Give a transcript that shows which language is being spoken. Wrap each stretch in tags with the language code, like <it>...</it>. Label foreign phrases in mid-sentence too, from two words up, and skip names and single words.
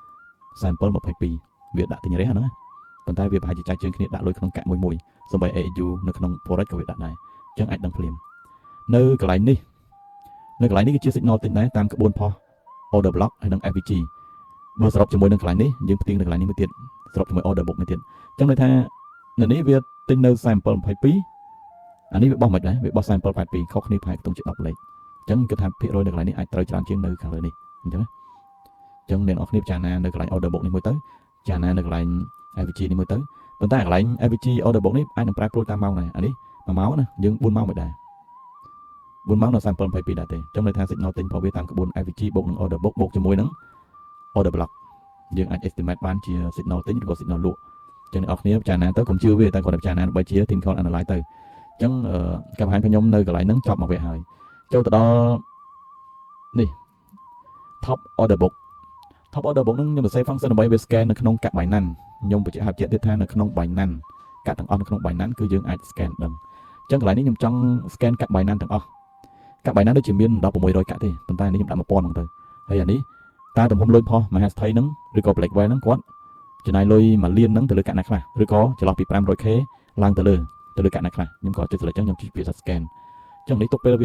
<km>47.22 វាដាក់ទិញរះហ្នឹងប៉ុន្តែវាប្រហែលជាចែកជើងគ្នាដាក់លុយក្នុងកាក់មួយសូម្បី AHU នៅក្នុង forex ក៏វាដាក់ដែរអញ្ចឹងអាចដឹងភ្លាមនៅកន្លែងនេះ គឺជា signal ទិញដែរតាមក្បួនផុស</km> <en>order block</en> <km>ហើយនិង FVG បើសរុបជាមួយនឹងកន្លែងនេះយើងផ្ទៀងនៅកន្លែងនេះមួយទៀតសរុបជាមួយ</km> <en>order book</en> <km>មួយទៀតអញ្ចឹងន័យថានៅនេះវាទិញនៅ47.22អានេះវាបោះមិនដែរវាបោះ47.82ខុសគ្នាប្រហែលខ្ទង់ជា10លេខអញ្ចឹងគិតថាភាគរយនៅកន្លែងនេះអាចត្រូវច្រើនជាងនៅខាងលើនេះអញ្ចឹងអ្នកនរគ្នាពិចារណានៅកន្លែង</km> <en>order book</en> <km>នេះមួយទៅពិចារណានៅកន្លែង FVG នេះមួយទៅប៉ុន្តែកន្លែង</km> <en>FVG order book</en> <km>នេះអាចនឹងប្រែប្រួលតាមម៉ោងដែរអានេះ1ម៉ោងណាយើង4ម៉ោងមិនដែរ 4ម៉ោងដល់47.22ដែរទេអញ្ចឹងន័យថា signal ទិញរបស់វាតាមក្បួន FVG បូកនឹង</km> <en>order book</en> <km>បូកជាមួយនឹង</km> <en>order block</en> <km>យើងអាច estimate បានជា signal ទិញឬក៏ signal លក់អញ្ចឹងអ្នកនរគ្នាពិចារណាទៅកុំជឿវាតែគាត់ពិចារណាដើម្បីជា</km> <en>technical analyze</en> <km>ទៅអញ្ចឹងការបង្ហាញខ្ញុំនៅកន្លែងហ្នឹងចប់មកវាហើយចូលទៅដល់នេះ</km> <en>top order book</en> <km>ហ្នឹងខ្ញុំសរសេរ function ដើម្បីវា scan នៅក្នុងកាក់ Binance ខ្ញុំបញ្ជាក់ទៀតថានៅក្នុង Binance កាក់ទាំងអស់នៅក្នុង Binance គឺ យើងអាច scan ដឹងអញ្ចឹងកន្លែងនេះខ្ញុំចង់ scan កាក់ Binance ទាំងអស់កាក់ Binance ដូចជាមានដល់600កាក់ទេប៉ុន្តែនេះខ្ញុំដាក់ 1000 ហ្នឹងទៅហើយអានេះតើទំហំលុយផុសមហាស្ថិហ្នឹងឬក៏ Black Whale ហ្នឹងគាត់ចំណាយលុយ1លានហ្នឹងទៅលើកាក់ណាខ្លះឬក៏ចន្លោះពី 500k ឡើងទៅលើកាក់ណាខ្លះខ្ញុំក៏ចុច select អញ្ចឹងខ្ញុំជិះពាក្យថា scan អញ្ចឹងនេះទុកពេលវា</km>